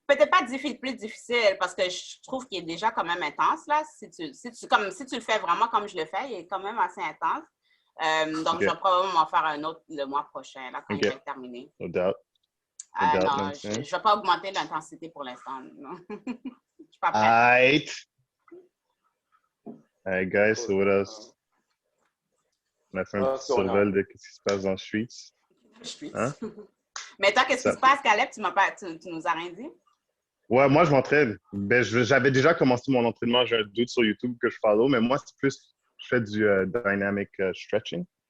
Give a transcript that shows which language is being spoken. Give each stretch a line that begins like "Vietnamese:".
French: Peut-être pas plus difficile, parce que je trouve qu'il est déjà quand même intense, là. Si tu le fais vraiment comme je le fais, il est quand même assez intense. Donc, je vais probablement en faire un autre le mois prochain, là, quand il va être terminé.
English: No doubt.
French: Non, je ne vais pas augmenter l'intensité pour l'instant. Non. Je suis pas prête.
English: All right, guys, so what else?
French: On a fait un petit survol de ce qui se passe dans le streets. Hein? Mais toi, qu'est-ce qui se passe, Caleb? Tu nous as rien dit? Ouais, moi, je m'entraîne. Ben, j'avais déjà commencé mon entraînement. J'ai un doute sur YouTube que je follow, mais moi, c'est plus, je fais du dynamic stretching.